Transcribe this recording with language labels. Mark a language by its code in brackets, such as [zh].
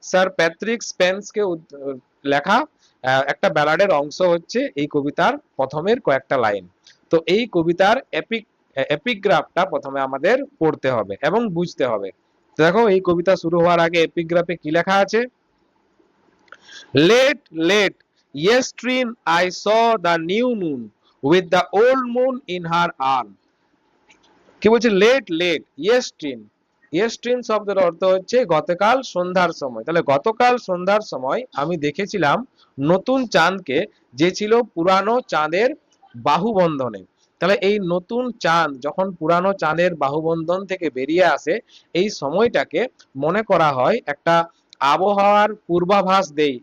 [bn] Sir Patrick স্পেন্সকে লেখা একটা ব্যালাডের অংশ হচ্ছে এই কবিতার প্রথমের কয়েকটা লাইন। তো এই কবিতার এপিগ্রাফটা প্রথমে আমাদের পড়তে হবে এবং বুঝতে হবে। দেখো, এই কবিতা শুরু হওয়ার আগে এপিগ্রাফে কি লেখা আছে? [en] Late late yestreen I saw the new moon with the old moon in her arm। [bn] কি বলছে? লেট লেট yestreen, yestreen শব্দের অর্থ হচ্ছে গতকাল সন্ধ্যার সময়। তাহলে গতকাল সন্ধ্যার সময় আমি দেখেছিলাম নতুন চাঁদকে, যে ছিল পুরানো চাঁদের বাহুবন্ধনে। তাহলে এই নতুন চাঁদ যখন পুরানো চাঁদের বাহুবন্ধন থেকে বেরিয়ে আসে, এই সময়টাকে মনে করা হয় একটা আবহাওয়ার পূর্বাভাস দেই।